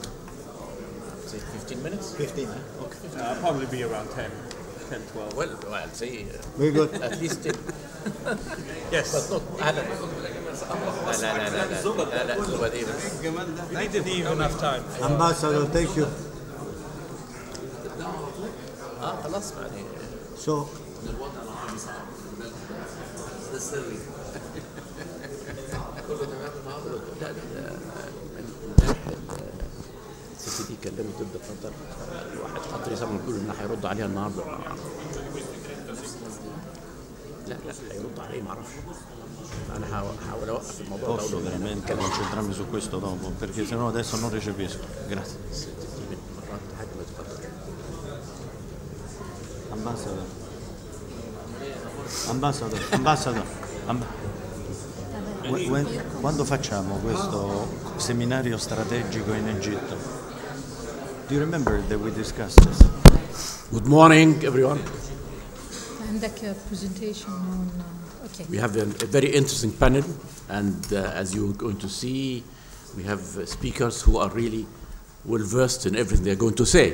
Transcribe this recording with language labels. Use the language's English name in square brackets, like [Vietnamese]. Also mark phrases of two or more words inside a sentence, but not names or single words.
[English] Say 15 minutes? 15, Okay. I'll probably be around 10, 12. Well, I'll say very good. at least 10. Yes. But not. We need to leave enough time. Ambassador, thank you. [Arabic] خلاص يعني. [English] So, [Arabic] الست دي كلمت ضد قطر، واحد قطري سمع بيقول انه هيرد عليها النهارده. لا هيرد عليه ما اعرفش. انا هحاول اوقف الموضوع ده. [Italian] posso veramente concentrarmi su questo dopo, perché sennò adesso non recepisco. Grazie. [Arabic] مرات هجمت قطر. [English] Ambassador. [Italian] Quando facciamo questo seminario strategico in Egitto? [English] Do you remember that we discussed this? Good morning, everyone. عندك presentation on okay. We have a very interesting panel, and as you're going to see, we have speakers who are really well versed in everything they're going to say.